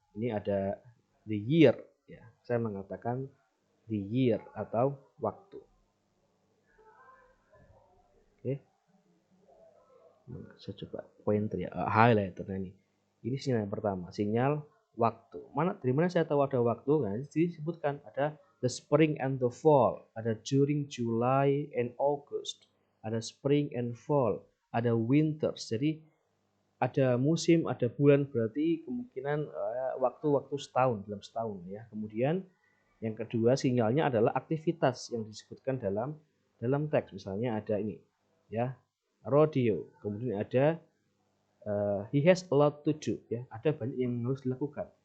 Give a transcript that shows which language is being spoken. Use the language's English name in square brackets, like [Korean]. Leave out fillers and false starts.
[Indonesian] Ini ada the year ya. Saya mengatakan the year atau waktu. Oke. Saya coba pointer ya, highlighter ini. Ini sinyal yang pertama, sinyal waktu. Dari mana saya tahu ada waktu? Nah, disebutkan ada [English] the spring and the fall, [Indonesian] ada [English] during July and August, [Indonesian] ada [English] spring and fall, [Indonesian] ada winters. Jadi ada musim, ada bulan, berarti kemungkinan waktu-waktu setahun, dalam setahun ya. Kemudian yang kedua sinyalnya adalah aktivitas yang disebutkan dalam teks. Misalnya ada ini ya, rodeo. Kemudian ada [English] he has a lot to do [Indonesian] ya, ada banyak yang harus dilakukan.